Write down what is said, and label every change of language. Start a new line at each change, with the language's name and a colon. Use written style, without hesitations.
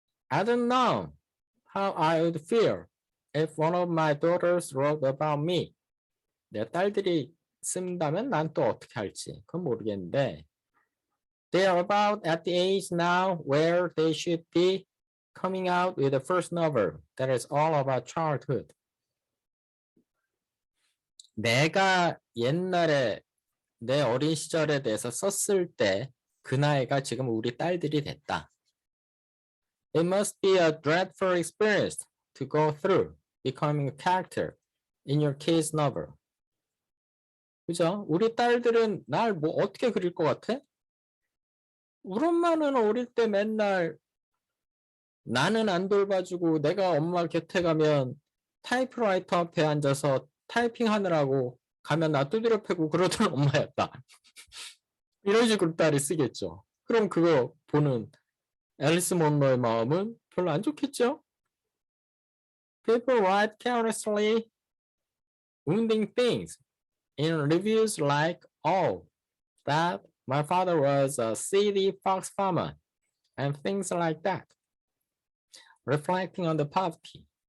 English: I don't know how I would feel if one of my daughters wrote about me.
Korean: 내 딸들이 쓴다면 난 또 어떻게 할지 그건 모르겠는데
English: They are about at the age now where they should be coming out with the first novel that is all about childhood.
Korean: 내가 옛날에 내 어린 시절에 대해서 썼을 때 그 나이가 지금 우리 딸들이 됐다.
English: It must be a dreadful experience to go through becoming a character in your kid's novel.
Korean: 그죠? 우리 딸들은 날 뭐 어떻게 그릴 것 같아? 우리 엄마는 어릴 때 맨날 나는 안 돌봐주고 내가 엄마 곁에 가면 타이프라이터 앞에 앉아서 타이핑하느라고 가면 나 두드려 패고 그러던 엄마였다. 이런 식으로 딸이 쓰겠죠. 그럼 그거 보는 앨리스 먼로의 마음은 별로 안 좋겠죠?
English: People write carelessly wounding things in reviews like, oh, that my father was a seedy fox farmer, and things like that, reflecting on the poverty.